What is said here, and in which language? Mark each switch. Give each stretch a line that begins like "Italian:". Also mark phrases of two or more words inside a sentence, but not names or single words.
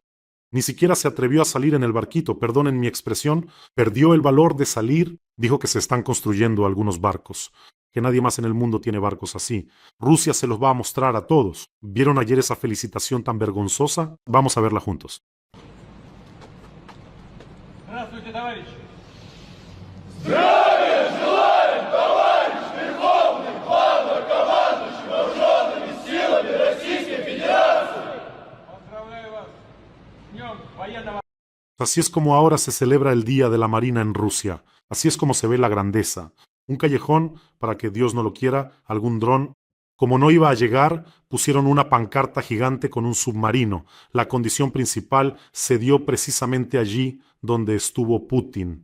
Spanish: Ni siquiera se atrevió a salir en el barquito, perdonen mi expresión, perdió el valor de salir, dijo que se están construyendo algunos barcos, que nadie más en el mundo tiene barcos así. Rusia se los va a mostrar a todos. ¿Vieron ayer esa felicitación tan vergonzosa? Vamos a verla juntos.
Russian: Здравствуйте, товарищи! Здравия желаем, товарищ Верховный Главнокомандующий Вооруженными силами Российской Федерации! Поздравляю вас с Днем военного...
Spanish: Así es como ahora se celebra el Día de la Marina en Rusia. Así es como se ve la grandeza. Un callejón, para que Dios no lo quiera, algún dron. Como no iba a llegar, pusieron una pancarta gigante con un submarino. La condición principal se dio precisamente allí donde estuvo Putin.